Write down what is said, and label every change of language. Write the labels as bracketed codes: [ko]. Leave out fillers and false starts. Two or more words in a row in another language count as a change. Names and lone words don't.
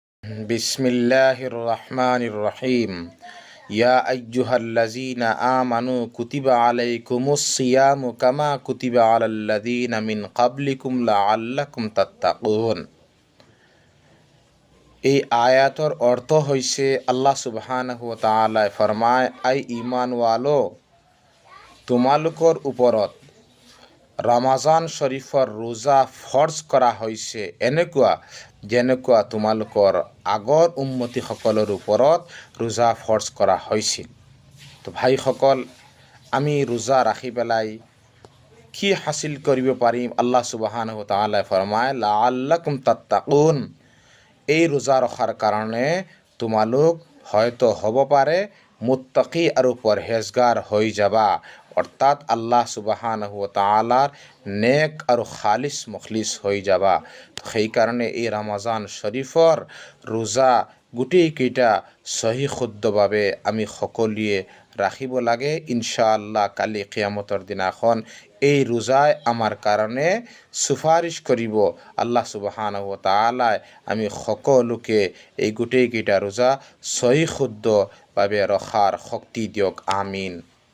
[ar] بسم الله الرحمن الرحيم. يا أيها الذين آمنوا كتب عليكم الصيام كما كتب على الذين من قبلكم لعلكم تتقون. [as] এই আয়াতর অর্থ হইছে [ar] الله سبحانه وتعالى [as] ফরমায়, আই ঈমানওয়ালো, তোমালোকৰ ওপৰত ৰমজান শৰীফৰ ৰোজা ফৰ্জ কৰা হৈছে যেনেকুৱা তোমালোকৰ আগৰ উম্মতিসকলৰ ওপৰত ৰোজা ফৰ্জ কৰা হৈছিল। তো ভাইসকল, আমি ৰোজা ৰাখি পেলাই কি হাসিল কৰিব পাৰিম? [ar] الله سبحانه وتعالى فرماي، لعلكم تتقون. [as] এই ৰোজা ৰখাৰ কাৰণে তোমালোক হয়তো হ'ব পাৰে মুত্তাকি আৰু পৰহেজগাৰ হৈ যাবা, অৰ্থাৎ [ar] الله سبحانه وتعالى [as] নেক আৰু খালিছ মুখলিছ হৈ যাবা। সেইকাৰণে এই ৰমজান শৰীফৰ ৰোজা গোটেইকেইটা সহি শুদ্ধভাৱে আমি সকলোৱে ৰাখিব লাগে। ইনশাআল্লাহ কালি কিয়ামতৰ দিনাখন এই ৰোজাই আমাৰ কাৰণে সুপাৰিশ কৰিব। [ar] الله سبحانه وتعالى [as] আমি সকলোকে এই গোটেইকেইটা ৰোজা সহি শুদ্ধভাৱে ৰখাৰ শক্তি দিয়ক। আমিন।